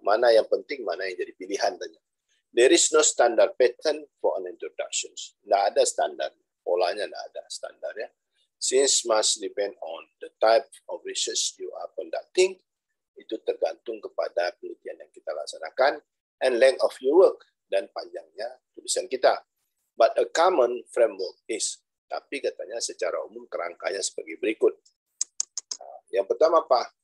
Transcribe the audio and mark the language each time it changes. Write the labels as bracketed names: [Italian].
[Indonesian] Mana yang penting, mana yang jadi pilihan tanya. [English] There is no standard pattern for an introduction. [Indonesian] Tidak ada standar, polanya tidak ada standar ya. [English] Since must depend on the type of research you are conducting, [Indonesian] itu tergantung kepada penelitian yang kita laksanakan, [English] and length of your work, [Indonesian] dan panjangnya tulisan kita. [English] But a common framework is, [Indonesian] tapi katanya secara umum kerangkanya sebagai berikut. Yang pertama apa?